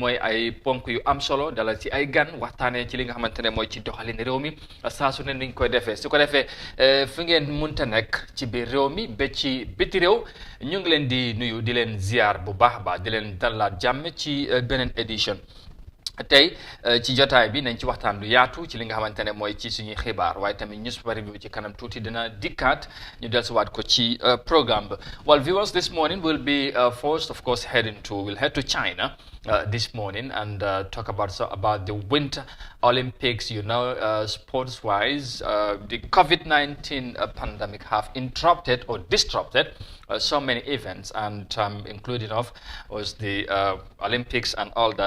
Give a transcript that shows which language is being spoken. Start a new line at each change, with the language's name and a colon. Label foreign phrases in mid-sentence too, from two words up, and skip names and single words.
Wolof: mooy ay ponk yu am solo dalal ci ay gan waxtaanee ci li nga xamante ne mooy ci doxalin réew mi saa su ne niñ koy defee su ko defee fu ngeen munta nekk ci biir réew mi ba ci biti réew ñu ngi leen di nuyu di leen ziar bu baax a baax di leen dalaat jàmm ci beneen édition tey ci jotaay bi nañ ci waxtaan lu yaatu ci li nga xamante ne mooy ci suñuy xibaar waaye tamit
English: news review
Wolof: bi ci kanam tuuti dina dikkaat ñu dellusiwaat ko ci programme bi.
English: Well, viewers, this morning will be first, of course, we'll head to China this morning and talk about the Winter Olympics. Sports-wise, the COVID-19 pandemic have interrupted or disrupted so many events, and including was the Olympics and all that.